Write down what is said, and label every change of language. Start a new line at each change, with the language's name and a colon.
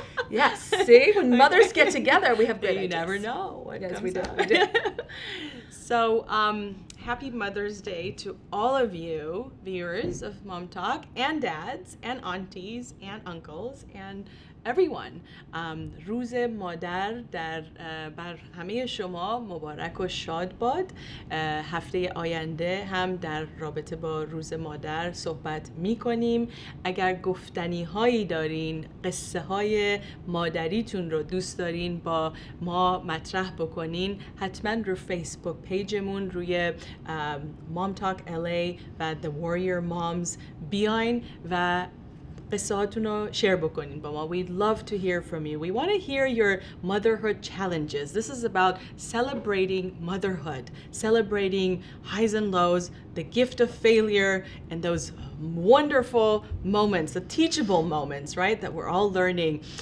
English: Yes, see, when mothers get together, we have great ideas. You never know what Yes, comes we do. out. We do. So, happy Mother's Day to all of you viewers of Mom Talk, and dads, and aunties, and uncles, and everyone.
Persian: روز مادر بر همه شما مبارک و شاد باد. هفته آینده هم در رابطه با روز مادر صحبت می کنیم. اگر گفتنی هایی دارین، قصه های مادریتون رو دوست دارین با ما مطرح بکنین، حتما رو فیسبوک پیجمون روی MomTalk LA و The Warrior Moms بیاین و قصهاتون رو شیر بکنین با ما.
English: We'd love to hear from you. We want to hear your motherhood challenges. This is about celebrating motherhood, celebrating highs and lows, the gift of failure, and those wonderful moments, the teachable moments, right, that we're all learning.